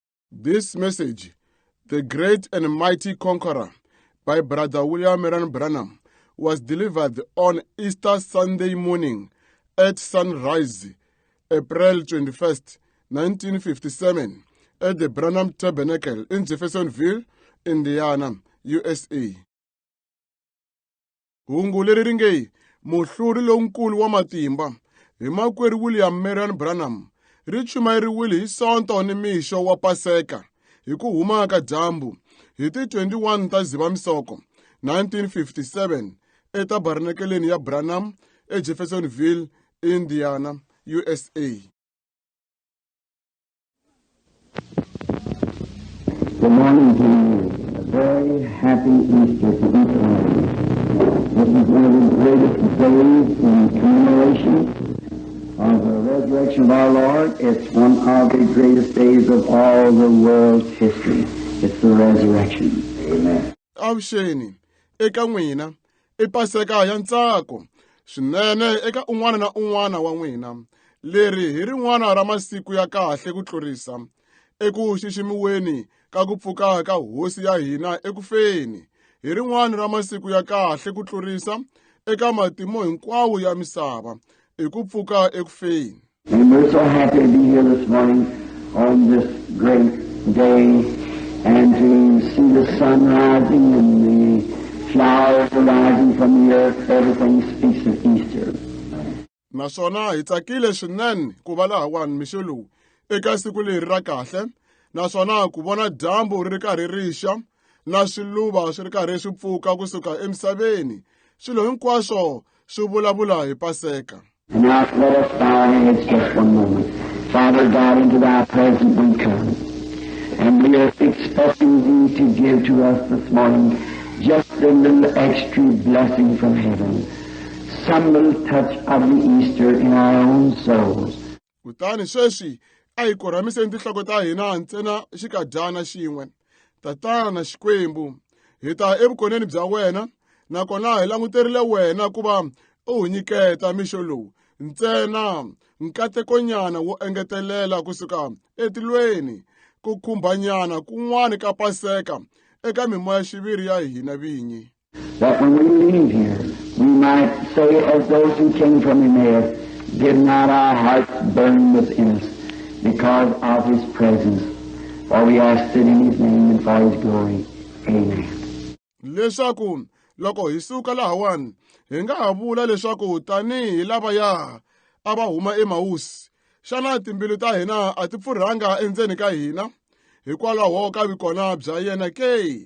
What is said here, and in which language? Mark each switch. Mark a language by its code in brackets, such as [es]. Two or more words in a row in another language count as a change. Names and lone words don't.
[en] This message, The Great and Mighty Conqueror, by Brother William Marion Branham, was delivered on Easter Sunday morning at sunrise, April 21st, 1957, at the Branham Tabernacle in Jeffersonville, Indiana, U.S.A. [ts] Hungu leri ri nge Muhluri Lonkulu wa Matimba hi makwerhu William Marion Branham ri chumayeriwile hi sonto ni mixo wa Paseka hi ku huma ka dyambu hi ti 21 ta Dzivamisoko 1957 etabernakeleni ya Branham eJeffersonville, Indiana, U.S.A. [en] Good morning to you. A very happy Easter to each one of you. This is one of the greatest days in commemoration of the resurrection of our Lord. It's one of the greatest days of all the world's history. It's the resurrection. Amen. [ts] Avuxeni eka n'wina I Paseka ya ntsako swinene eka un'wana na un'wana wa n'wina. Leri hi rin'wana ra masiku ya kahle ku tlurisa eku xiximiweni ka ku pfuka ka hosi ya hina ekufeni. Hi rin'wana ra masiku ya kahle ku tlurisa eka matimo hinkwawo ya misava eku pfuka ekufeni. [en] And we're so happy to be here this morning on this great day and to see the sun rising and the flowers rising from the earth. Everything speaks of Easter. [ts] Naswona hi tsakile swinene ku va lahawani mixo lowu eka siku leri ra kahle, naswona ku vona dyambu ri karhi rixa na swiluva swi ri karhi swi pfuka kusuka emisaveni. Swilo hinkwaswo swi vulavula hi Paseka. [en] And now let us bow our heads just one moment. Father God, into thy presence we come. And we are expecting thee to give to us this morning just a little extra blessing from heaven. Some little touch of the Easter in our own souls. [ts] Kutani sweswi a hi korhamiseni tinhloko ta hina ntsena xikadyana xin'we. Tatana na Xikwembu, hi ta evukoneni bya wena, nakona hi languterile wena ku va u hi nyiketa mixo lowu ntsena nkatekonyana wo engetelela kusuka etilweni ku khumbanyana kun'wana ka Paseka eka mimoya xiviri ya hina vinyi. [en] That when we leave here, we might say as those who came from Emmaus, did not our hearts burn within us because of His presence? For we ask it in His name and for His glory. Amen. [ts] Leswaku loko hi suka lahawani hi nga ha vula leswaku tanihi lavaya a va huma Emausi, xana timbilu ta hina a ti pfurhanga endzeni ka hina hikwalaho ka vikona bya yena ke?